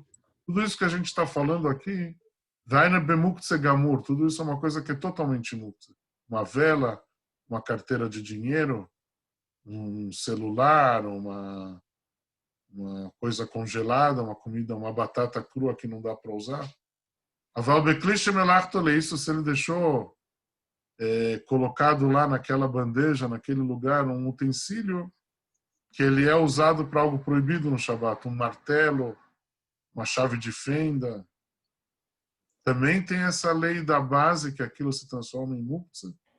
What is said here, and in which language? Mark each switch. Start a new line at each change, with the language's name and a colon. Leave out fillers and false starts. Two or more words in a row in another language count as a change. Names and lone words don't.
Portuguese: Tudo isso que a gente está falando aqui,
Hebrew: דינא במוקצה גמור,
Portuguese: tudo isso é uma coisa que é totalmente muktzeh. Uma vela, uma carteira de dinheiro, um celular, uma coisa congelada, uma comida, uma batata crua que não dá para usar.
Hebrew: אבל בכלי שמלאכתו
Portuguese: isso se ele deixou colocado lá naquela bandeja, naquele lugar, um utensílio que ele é usado para algo proibido no Shabat, um martelo, uma chave de fenda. Também tem essa lei da base, que aquilo se transforma em muktzah.